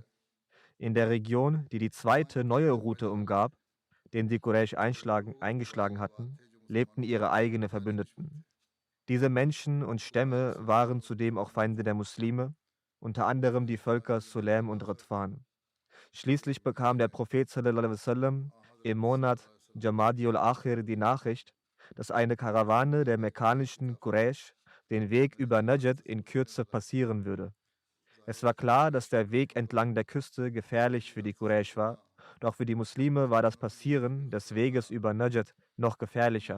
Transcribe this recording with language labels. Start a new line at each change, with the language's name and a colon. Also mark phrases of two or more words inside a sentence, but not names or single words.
German: In der Region, die die zweite neue Route umgab, den die Quraysh eingeschlagen hatten, lebten ihre eigenen Verbündeten. Diese Menschen und Stämme waren zudem auch Feinde der Muslime, unter anderem die Völker Sulaim und Radfan. Schließlich bekam der Prophet
Arabic: صلى الله عليه وسلم
German: im Monat Jamadiul Akhir die Nachricht, dass eine Karawane der mekkanischen Quraysh den Weg über Najd in Kürze passieren würde. Es war klar, dass der Weg entlang der Küste gefährlich für die Quraysh war, doch für die Muslime war das Passieren des Weges über Najd noch gefährlicher.